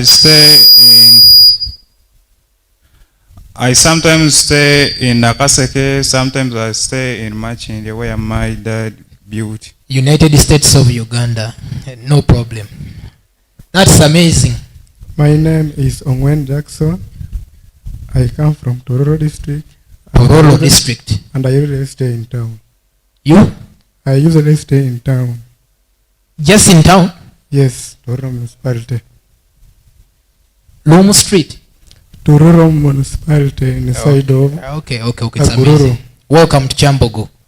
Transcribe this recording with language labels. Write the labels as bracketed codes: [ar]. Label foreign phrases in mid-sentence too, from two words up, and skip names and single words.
[en] I sometimes stay in Nakaseke, sometimes I stay in Machinde where my dad built. United States of Uganda. No problem. That's amazing. My name is Ongwen Jackson. I come from Tororo district. Tororo district. And I usually stay in town. You? I usually stay in town. Just in town? Yes, Tororo municipality. Lomo Street? Tororo municipality in the side of Okay. It's amazing. Welcome to Kyambogo.